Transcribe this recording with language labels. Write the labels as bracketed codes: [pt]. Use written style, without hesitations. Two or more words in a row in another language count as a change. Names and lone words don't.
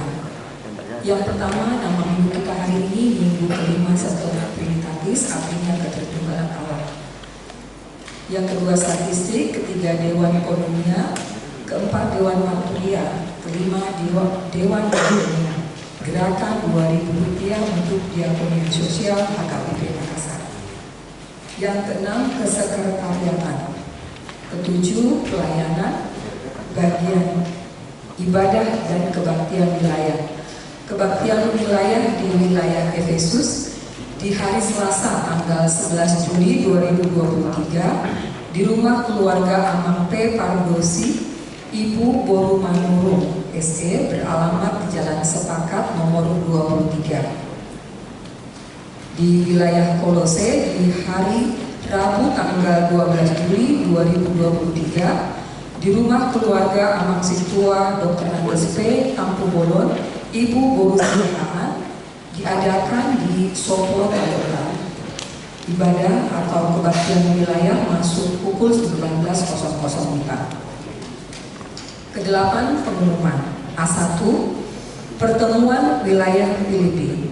[id] Yang pertama, nama minggu kita hari ini Minggu kelima setelah Trinitatis, artinya ketertunggalan Allah. Yang kedua, statistik. Ketiga, Dewan Ekonomia. Keempat, Dewan Maturia. Kelima, Dewan Ekonomia. Gerakan Rp2.000 untuk diakoni sosial HKBP Makassar. Yang keenam, kesekretariatan. Ketujuh, pelayanan, bagian ibadah dan kebaktian wilayah. Kebaktian wilayah di wilayah Efesus di hari Selasa tanggal 11 Juli 2023 di rumah keluarga Amang P. Pardosi, Ibu Boru Manurung SE, beralamat di Jalan Sepakat nomor 23. Di wilayah Kolose di hari Rabu tanggal 12 Juli 2023 di rumah keluarga Amang Situa Dr. Andes P. Tampu Bolon, Ibu Boru Sihaan, diadakan di Sopro Tangerang. Ibadah atau kebaktian wilayah masuk pukul 19.00 Kedelapan, pengumuman. A1, pertemuan wilayah Filipi.